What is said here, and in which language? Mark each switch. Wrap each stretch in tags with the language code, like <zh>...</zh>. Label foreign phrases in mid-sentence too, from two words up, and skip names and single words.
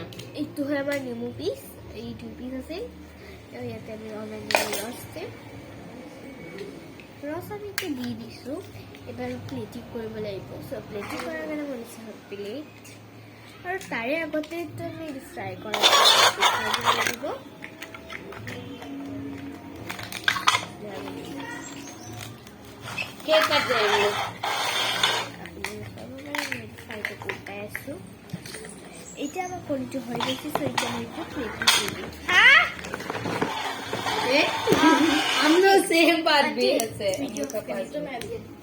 <as>এইটো হয় আমাৰ নেমু পিচ। এই 2 পিচ আছে। ইয়াতে আমি অলপ নেমুৰ ৰস দিম। ৰস আমি এতিয়া দি দিছোঁ। এবাৰ প্লেটিং কৰিব লাগিব। চ' প্লেটিং কৰাৰ কাৰণে মই দিছোঁ প্লেট। আৰু তাৰে আগতেতো আমি ফ্ৰাই কৰা লাগিব।</as> <hi>क्या करते हैं हम लोग</hi> <as>উল্টাই আছোঁ। এতিয়া আমাৰ কণীটো হৈ গৈছে। চ' এতিয়া আমি এইটো প্লেটিং কৰি দিম।</as> <hi>हम लोग सेम बात भी है वीडियो का तो मैं भी</hi>